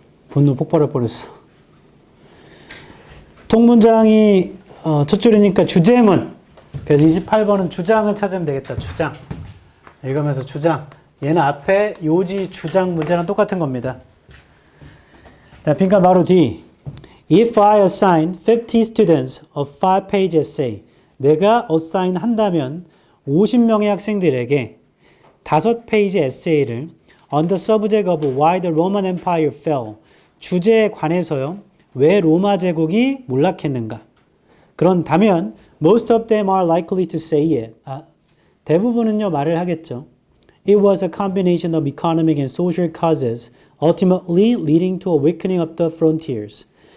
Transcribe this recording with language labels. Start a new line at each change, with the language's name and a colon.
Korean: 분노 폭발할 뻔했어. 통문장이 첫 줄이니까 주제문. 그래서 28번은 주장을 찾으면 되겠다. 주장. 읽으면서 주장. 얘는 앞에 요지 주장 문제랑 똑같은 겁니다. 자, 빈칸 바로 뒤.
English: If I assign 50 students a 5-page essay,
Korean: 내가 assign 한다면 50명의 학생들에게 5페이지 에세이를
English: on the subject of why the Roman Empire fell,
Korean: 주제에 관해서요, 왜 로마 제국이 몰락했는가. 그런다면
English: most of them are likely to say it.
Korean: 대부분은요 말을 하겠죠.
English: It was a combination of economic and social causes, ultimately leading to a weakening of the frontiers.